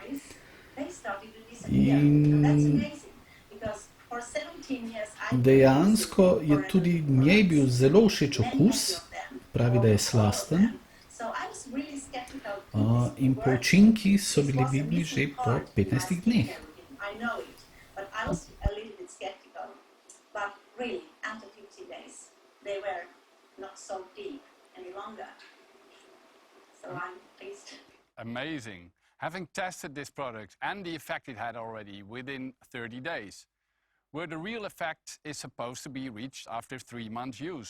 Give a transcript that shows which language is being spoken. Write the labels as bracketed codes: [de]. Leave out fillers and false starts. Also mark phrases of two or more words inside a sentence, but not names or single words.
[sl] In dejansko je tudi njej bil zelo všeč okus, pravi, da je slasten. In po učinki so bili vidni že po 15 dneh. [en] Amazing. Having tested this product and the effect it had already within 30 days, where the real effect is supposed to be reached after 3 months use.